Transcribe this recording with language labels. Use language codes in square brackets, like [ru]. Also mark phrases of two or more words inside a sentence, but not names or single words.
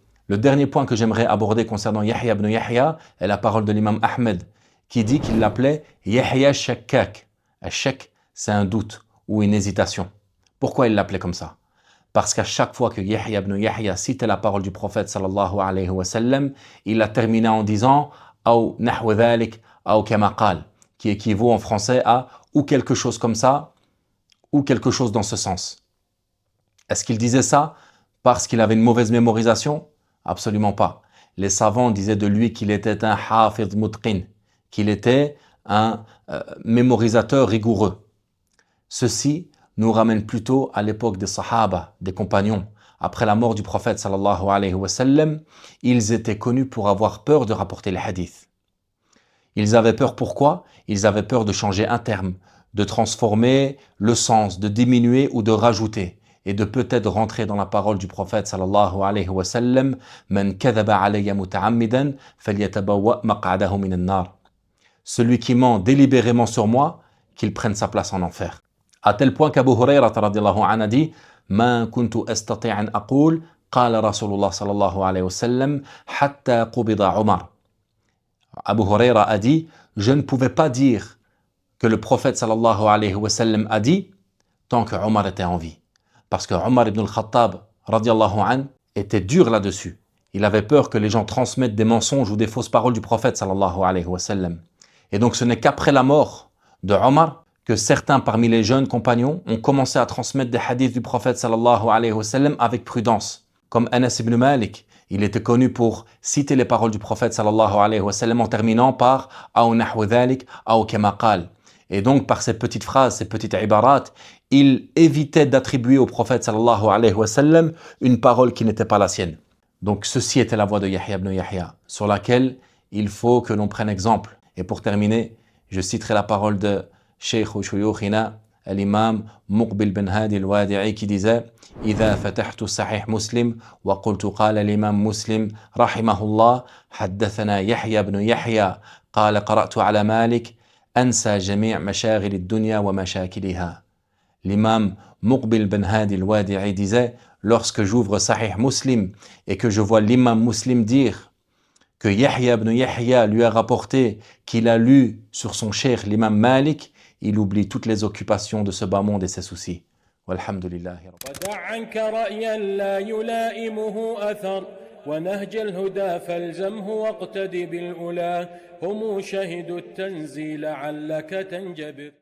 [fr] Le dernier point que j'aimerais aborder concernant Yahya ibn Yahya est la parole de l'imam Ahmed, qui dit qu'il l'appelait Yahya Shakkak. Shak, c'est un doute ou une hésitation. Pourquoi il l'appelait comme ça? Parce qu'à chaque fois que Yahya ibn Yahya citait la parole du prophète [ar] صلى الله عليه وسلم, [fr] il la terminait en disant [ar] أو نحو ذلك أو كما قال, [fr] qui équivaut en français à ou quelque chose comme ça, ou quelque chose dans ce sens. Est-ce qu'il disait ça parce qu'il avait une mauvaise mémorisation? Absolument pas. les savants disaient de lui qu'il était un [ar] حافظ متقن, [fr] qu'il était un mémorisateur rigoureux. Ceci nous ramène plutôt à l'époque des sahaba, des compagnons. Après la mort du prophète [ar] صلى الله عليه وسلم, [fr] ils étaient connus pour avoir peur de rapporter les hadiths. Ils avaient peur pourquoi? Ils avaient peur de changer un terme, de transformer le sens, de diminuer ou de rajouter, et de peut-être rentrer dans la parole du prophète [ar] صلى الله عليه وسلم, من كذب علي متعمدا فليتبوأ مقعده من النار. [fr] Celui qui ment délibérément sur moi, qu'il prenne sa place en enfer. À tel point qu'Abu Hurayrah [ar] رضي الله عنه [fr] a dit [ar] ما كنت أستطيع أن أقول قال رسول الله صلى الله عليه وسلم حتى قبض عمر. [fr] Abu Hurayrah a dit je ne pouvais pas dire que le prophète [ar] صلى الله عليه وسلم [fr] a dit tant que Omar était en vie. Parce que Omar ibn al-Khattab [ar] رضي الله عنه [fr] était dur là-dessus. Il avait peur que les gens transmettent des mensonges ou des fausses paroles du prophète [ar] صلى الله عليه وسلم. [fr] Et donc ce n'est qu'après la mort de Omar que certains parmi les jeunes compagnons ont commencé à transmettre des hadiths du prophète [ar] صلى الله عليه وسلم [fr] avec prudence. Comme Anas ibn Malik, il était connu pour citer les paroles du prophète [ar] صلى الله عليه وسلم [fr] en terminant par « [ar] أو نحو ذلك أو كما قال ». [fr] Et donc par ces petites phrases, ces petites ibarat, il évitait d'attribuer au prophète [ar] صلى الله عليه وسلم [fr] une parole qui n'était pas la sienne. Donc ceci était la voie de Yahya ibn Yahya, sur laquelle il faut que l'on prenne exemple. Et pour terminer, je citerai la parole de Cheikh ou Shuyukhina, l'imam Muqbil bin Hadi al-Wadi'i qui disait [ar] إذا فتحت صحيح مسلم وقلت قال الإمام مسلم رحمه الله حدثنا يحيى بن يحيى قال قرأت على مالك أنسى جميع مشاغل الدنيا ومشاكلها. [fr] L'imam Muqbil bin Hadi al-Wadi'i disait lorsque j'ouvre Sahih Muslim et que je vois l'imam Muslim dire que Yahya ibn Yahya lui a rapporté qu'il a lu sur son cheikh l'imam Malik, il oublie toutes les occupations de ce bas monde et ses soucis. Walhamdulillah. [ar] ودع عنك رأيا لا يلائمه أثر ونهج الهدى فالزمه واقتد بالأولى هم شهدوا التنزيل لعلك تنجبر